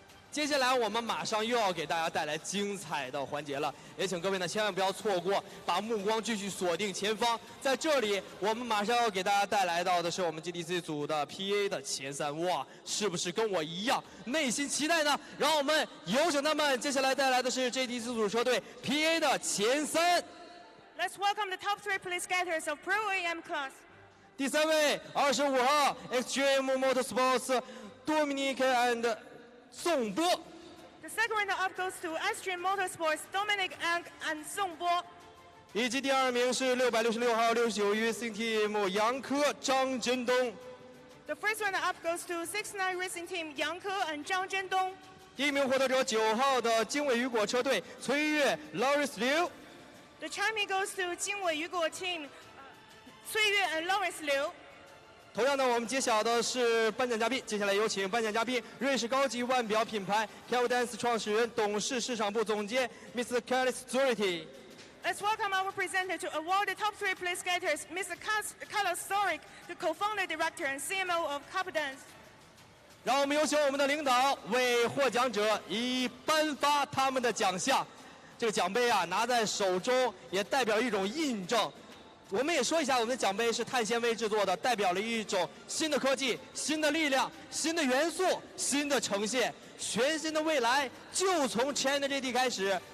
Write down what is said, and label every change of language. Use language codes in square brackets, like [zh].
[zh] 接下来我们马上又要给大家带来精彩的环节了，也请各位呢千万不要错过，把目光继续锁定前方。在这里，我们马上要给大家带来到的是我们 GTC 组的 PA 的前3，哇，是不是跟我一样内心期待呢？让我们有请他们接下来带来的是 GTC 组车队 PA 的前3。 [en] Let's welcome the top 3 place getters of Pro AM class。 [zh] 第3位25号 Extreme Motorsports Dominic and 宋波。 [en] The second runner-up goes to Extreme Motorsports Dominic and 宋波。 [zh] 以及第2名是666号69 Racing Team 杨科、张真东。 [en] The first runner-up goes to 69 Racing Team 杨科 and 张真东。 [zh] 第1名获得者9号的经纬雨果车队崔越、Lawrence Liu。 [en] The champion goes to 经纬雨果 Team 崔越 and Lawrence Liu。 [zh] 同样的，我们揭晓的是颁奖嘉宾。接下来有请颁奖嘉宾，瑞士高级腕表品牌 Calvadance 创始人、董事市场部总监 Mr. Carlos Zuriti。 [en] Let's welcome our presenter to award the top 3 place getters, Mr. Carlos Zurich, the co-founder, director, and CMO of Calvadance。 [zh] 让我们有请我们的领导为获奖者一一颁发他们的奖项。这个奖杯啊，拿在手中也代表一种印证。我们也说一下，我们的奖杯是碳纤维制作的，代表了一种新的科技、新的力量、新的元素、新的呈现，全新的未来就从 China GT 开始。